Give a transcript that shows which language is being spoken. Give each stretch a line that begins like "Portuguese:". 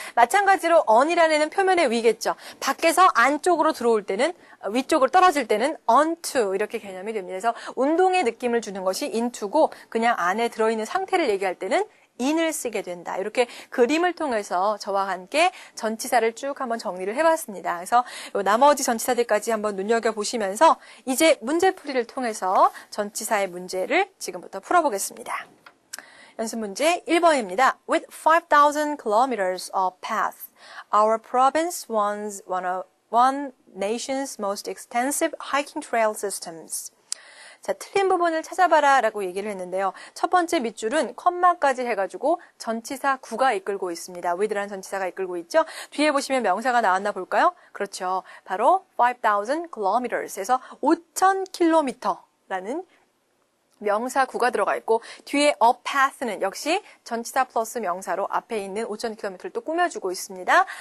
Korean: 마찬가지로 on이라는 애는 표면의 위겠죠. 밖에서 안쪽으로 들어올 때는 위쪽으로 떨어질 때는 onto 이렇게 개념이 됩니다. 그래서 운동의 느낌을 주는 것이 into고 그냥 안에 들어있는 상태를 얘기할 때는 in을 쓰게 된다. 이렇게 그림을 통해서 저와 함께 전치사를 쭉 한번 정리를 해봤습니다. 그래서 나머지 전치사들까지 한번 눈여겨보시면서 이제 문제풀이를 통해서 전치사의 문제를 지금부터 풀어보겠습니다. 연습 문제 1번입니다.
English: With 5,000 kilometers of path, our province was one nation's most extensive hiking trail systems.
Korean: 자, 틀린 부분을 찾아봐라 라고 얘기를 했는데요. 첫 번째 밑줄은 컴마까지 해가지고 전치사 구가 이끌고 있습니다. with라는 전치사가 이끌고 있죠. 뒤에 보시면 명사가 나왔나 볼까요? 그렇죠. 바로 5,000 kilometers에서 5,000km라는 명사 구가 들어가 있고 뒤에 a path는 역시 전치사 플러스 명사로 앞에 있는 5,000km를 또 꾸며주고 있습니다.